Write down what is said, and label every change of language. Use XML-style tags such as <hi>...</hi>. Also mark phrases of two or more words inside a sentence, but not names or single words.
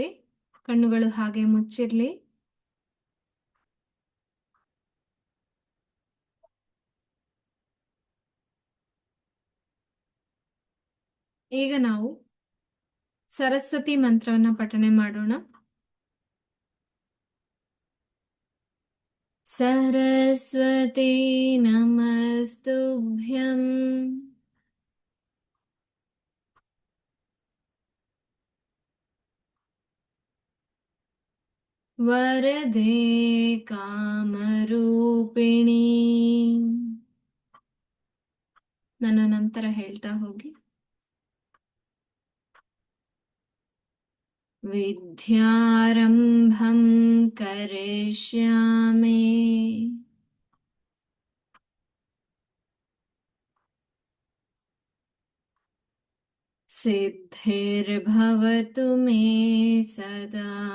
<kn>ಕಣ್ಣುಗಳು ಹಾಗೆ ಮುಚ್ಚಿರ್ಲಿ. ಈಗ ನಾವು ಸರಸ್ವತಿ ಮಂತ್ರವನ್ನ ಪಠನೆ ಮಾಡೋಣ.</kn> <sa>सरस्वती नमस्तुभ्यं वरदे कामरूपिणी.</sa> <kn>ನನ್ನ ನಂತರ ಹೇಳ್ತಾ ಹೋಗಿ.</kn> <sa>विद्यारम्भं करिष्यामि सिद्धिर्भवतु मे सदा.</sa>